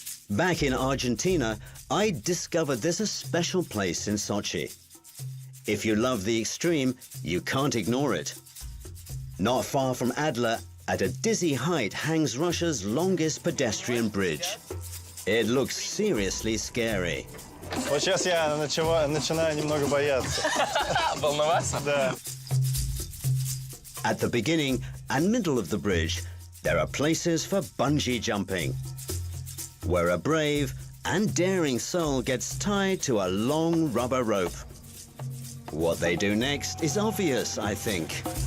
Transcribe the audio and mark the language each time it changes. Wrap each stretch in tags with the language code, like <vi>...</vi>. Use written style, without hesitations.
<en>Back in Argentina, I discovered there's a special place in Sochi. If you love the extreme, you can't ignore it. Not far from Adler, at a dizzy height, hangs Russia's longest pedestrian bridge. It looks seriously scary.</en> <ru>Вот сейчас я начинаю немного бояться. Волноваться? Да.</ru> <en>At the beginning and middle of the bridge, there are places for bungee jumping, where a brave and daring soul gets tied to a long rubber rope. What they do next is obvious, I think.</en>